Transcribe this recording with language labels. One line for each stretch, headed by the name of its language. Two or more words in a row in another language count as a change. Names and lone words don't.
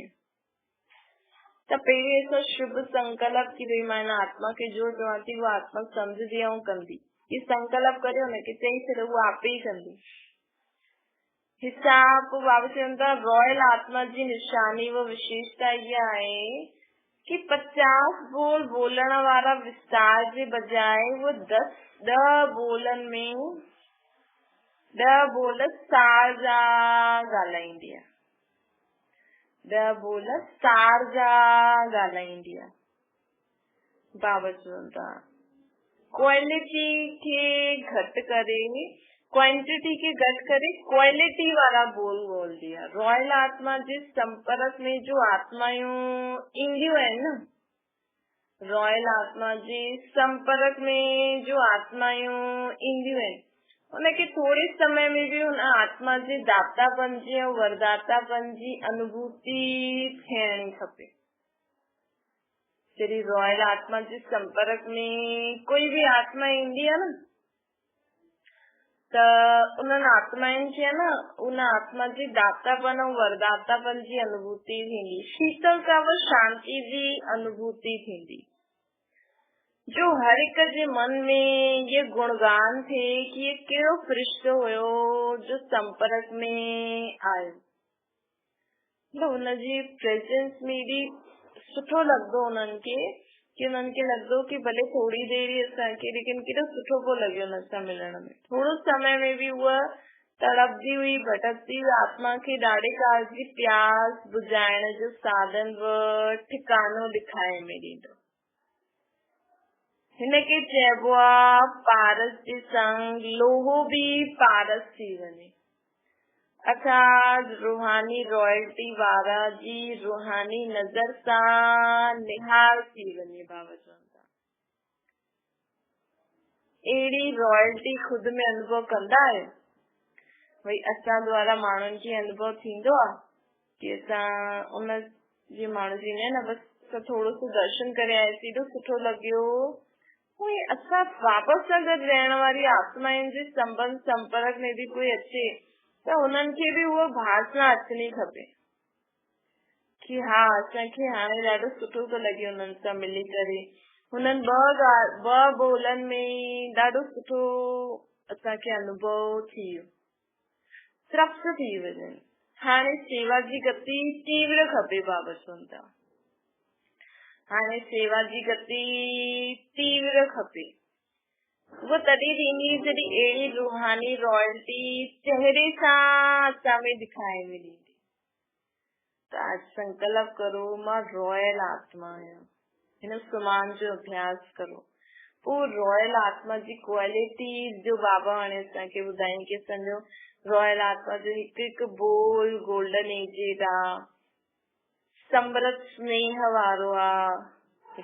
Sindhi: त पहिरीं असां शुभ संकल्प कि भई मां हिन आत्मा खे जो चवां थी उहा आत्मा सम्झंदी ऐं कंदी, ही संकल्प करियो हुनखे चई छॾियो उहा आपे ई कंदी। हिसाब बाबा चवनि था रॉयल आत्मा जी निशानी व विशेषता इहा आहे कि 50 बोल बोलण वारा विस्तार जे बजाय वो 10 बोलनि में 10 बोल सार जा ॻाल्हाईंदी आहे। 10 बोल सार जा ॻाल्हाईंदी आहे। बाबा चवनि था क्वालिटी खे घटि करे क्वांटिटी के घट करे क्वालिटी वाला बोल बोलदी आहे। रॉयल आत्मा जे संपर्क में जो आत्मायूं ईंदियूं आहिनि न, रॉयल आत्मा जे संपर्क में जो आत्मायूं ईंदियूं आहिनि उनखे थोड़े समय में भी उन आत्मा जे दातापन जी ऐं वरदातापन जी अनुभूति थियणी खपे। जॾहिं रॉयल आत्मा जे संपर्क में कोई भी आत्मा ईंदी आहे न त उन्हनि आत्माउनि खे न उन आत्मा जी दातापन ऐं वरदातापन जी अनुभूति थींदी, शीतलता व शांति जी अनुभूति थींदी। जो हर एक जे मन में ये गुणगान थे कि ये कहिड़ो फ़रिश्तो हुयो जो संपर्क में आयो। मतलब हुनजी प्रेजेंस में भी सुठो लॻंदो उन्हनि खे कि उन्हनि खे लॻंदो कि भले थोड़ी देर ही असांखे लेकिन केॾो सुठो पियो लॻे हुन सां मिलण में। थोड़ो समय में भी उहा तड़पदी हुई भटकदी हुई आत्मा खे ॾाढे काल जी प्यास बुझाइण जो साधन व ठिकानो ॾेखारे में ॾींदो। हिनखे चइबो आहे पारस जे संग लोहो भी पारस थी वञे, अर्थात रूहानी रॉयल्टी वारा जी रूहानी नज़र सां निहार थी वञे। बाबा चवनि था अहिड़ी रॉयल्टी खुद में अनुभव कंदा आहियो? भई असां द्वारा माण्हुनि खे अनुभव थींदो आहे कि असां उन जे माण्हू जी न बस असां थोड़ो सो दर्शन करे आयासीं एॾो सुठो लॻियो। असां वापसि अगरि रहण वारी आत्माउनि जे संबंध संपर्क में भी कोई अचे त उन्हनि खे भी उहो भासना अचणी खपे कि हा असांखे हाणे ॾाढो सुठो थो लॻे उन्हनि सां मिली करे। हुननि ॿ बोलनि में ॾाढो सुठो असांखे अनुभव थी वियो, तृप्त थी वञनि। हाणे सेवा जी गति तीव्र खपे। बाबा चवनि था हाणे सेवा जी गति तीव्र खपे। वो तॾहिं थींदी जॾहिं अहिड़ी रूहानी रॉयल्टी चेहरे सां असां में दिखाई मिली। त आज संकल्प करो मां रॉयल आत्मा आहियां, हिन सुमान जो अभ्यास करो। पोइ रॉयल आत्मा जी क्वालिटी जो बाबा हाणे असांखे ॿुधाईं कि असांजो रॉयल आत्मा जो हिकु हिकु बोल
English: golden aged
Sindhi: आहे, समृत स्नेह वारो आहे।